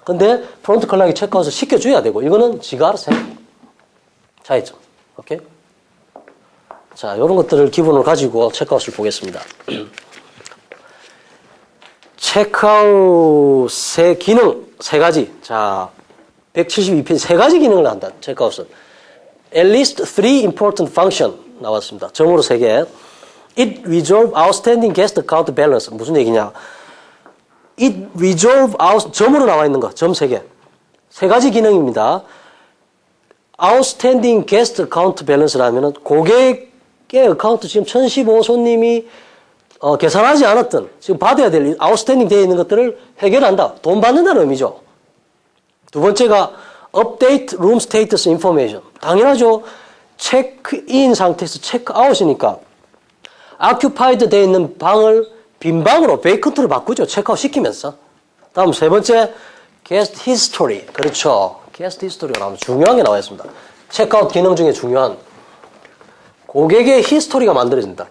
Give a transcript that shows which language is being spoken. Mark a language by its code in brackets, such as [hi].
[ko] 근데 프론트 클락이 체크아웃을 시켜줘야 되고 이거는 지가 알아서 해. 차이점. 오케이? 자, 이런 것들을 기본으로 가지고 체크아웃을 보겠습니다. 체크아웃의 기능 3가지. 자, 172페이지 3가지 기능을 한다. 체크아웃은. [en] At least 3 important function [ko] 나왔습니다. 점으로 3개. [en] It resolve outstanding guest account balance. [ko] 무슨 얘기냐? [en] It resolve [ko] 점으로 나와 있는 거. 점 3개. 3가지 기능입니다. Outstanding guest account balance라면은 고객의 어카운트 지금 1015 손님이 계산하지 않았던 지금 받아야 될 outstanding 되어 있는 것들을 해결한다. 돈 받는다는 의미죠. 두 번째가 [en] update room status information. [ko] 당연하죠. 체크인 상태에서 체크아웃이니까 occupied 되어 있는 방을 빈 방으로 vacant로 바꾸죠. 체크아웃 시키면서. 다음 세 번째 guest history. 그렇죠. guest history가 나오면 중요한 게 나와 있습니다. 체크아웃 기능 중에 중요한 고객의 히스토리가 만들어진다.